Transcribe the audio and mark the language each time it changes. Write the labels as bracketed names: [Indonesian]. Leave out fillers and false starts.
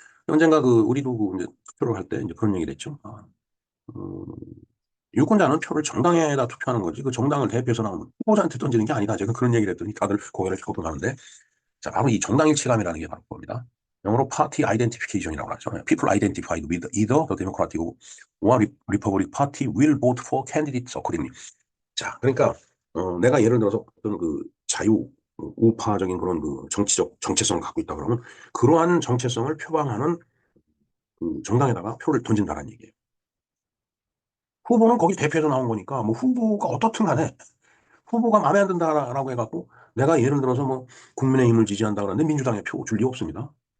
[Korean] 언젠가 그 우리도 그 이제 투표를 할 때 이제 그런 얘기를 했죠. 음, 유권자는 표를 정당에다 투표하는 거지 그 정당을 대표해서 나오는 후보자한테 던지는 게 아니다. 제가 그런 얘기를 했더니 다들 고개를 켜고 가는데 자, 바로 이 정당 일치감이라는 게 바로 겁니다. 영어로 [English] party identification [Korean] 이라고 하죠. [English] People identified with either the Democratic or Republican Party will vote for candidates accordingly. [Korean] 자, 그러니까 내가 예를 들어서 어떤 그 자유 우파적인 그런 그 정치적 정체성을 갖고 있다 그러면 그러한 정체성을 표방하는 그 정당에다가 표를 던진다는 얘기예요. 후보는 거기 대표해서 나온 거니까 뭐 후보가 어떻든 간에 후보가 마음에 안 든다라고 해갖고 내가 예를 들어서 뭐 국민의힘을 지지한다 그러는데 민주당에 표 줄 리 없습니다.